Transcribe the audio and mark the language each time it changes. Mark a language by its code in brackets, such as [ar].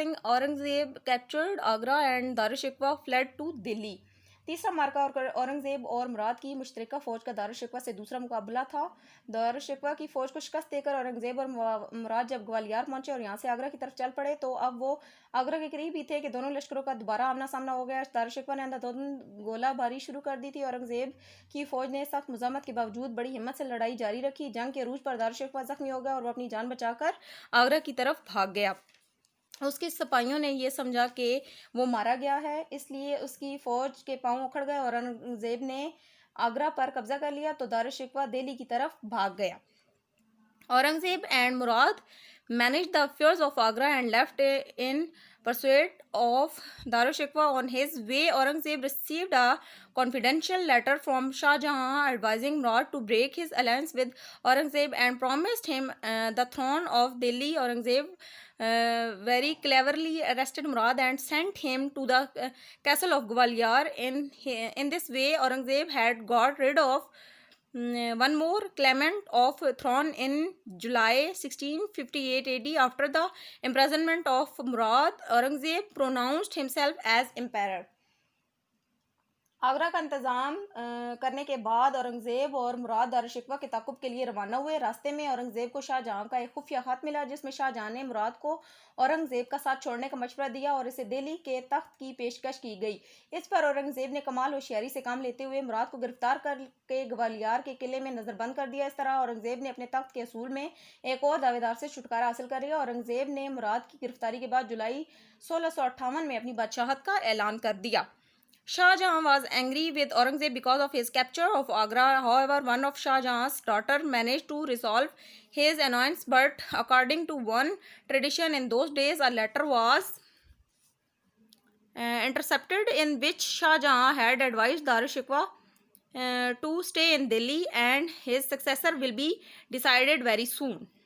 [en] Aurangzeb captured Agra and Darushikwa fled to Delhi. [hi] तीसरा मार्का और औरंगजेब और मुराद की मुश्तरका फ़ौज का दारुशिकवा से दूसरा मुकाबला था। दारुशिकवा की फ़ौज को शिकस्त देकर औरंगजेब और मुराद जब ग्वालियर पहुंचे और यहाँ से आगरा की तरफ चल पड़े तो अब वो आगरा के करीब ही थे कि दोनों लश्करों का दोबारा आमना सामना हो गया। दारुशिकवा ने अंधाधुंध गोलाबारी शुरू कर दी थी। औरंगजेब की फ़ौज ने सख्त मुज़ामत के बावजूद बड़ी हिम्मत से लड़ाई जारी रखी। जंग के अरूज पर दारुशिकवा जख्मी हो गया और वो अपनी जान बचाकर आगरा की तरफ भाग गया। उसके सिपाहियों ने यह समझा कि वो मारा गया है, इसलिए उसकी फ़ौज के पांव उखड़ गए और औरंगजेब ने आगरा पर कब्जा कर लिया तो दारुशिकवा दिल्ली की तरफ भाग गया। [en] Aurangzeb and Murad managed the affairs of Agra and left in pursuit of Darushikwa. On his way, Aurangzeb received a confidential letter from Shah Jahan advising Murad to break his alliance with Aurangzeb and promised him the throne of Delhi. Aurangzeb very cleverly arrested Murad and sent him to the castle of Gwalior. In this way, Aurangzeb had got rid of one more claimant of throne in July 1658 AD. After the imprisonment of Murad, Aurangzeb pronounced himself as emperor. [hi] Agra का इंतज़ाम करने के बाद औरंगज़ेब और मुराद दारुशिकवा के ताक़ुब के लिए रवाना हुए। रास्ते में औरंगज़ेब को शाहजहाँ का एक खुफिया ख़त मिला जिसमें शाहजहाँ ने मुराद को औरंगज़ेब का साथ छोड़ने का मशवरा दिया और इसे दिल्ली के तख्त की पेशकश की गई। इस पर औरंगज़ेब ने कमाल होशियारी से काम लेते हुए मुराद को गिरफ्तार करके ग्वालियर के किले में नज़रबंद कर दिया। इस तरह औरंगज़ेब ने अपने तख्त के असूल में एक और दावेदार से छुटकारा हासिल कर लिया। औरंगज़ेब ने मुराद की गिरफ्तारी के बाद जुलाई 1658 में अपनी बादशाहत का ऐलान कर दिया। [en] Shah Jahan was angry with Aurangzeb because of his capture of Agra. However, one of Shah Jahan's daughter managed to resolve his annoyance. But according to one tradition, in those days, a letter was intercepted in which Shah Jahan had advised Darushikwa to stay in Delhi and his successor will be decided very soon.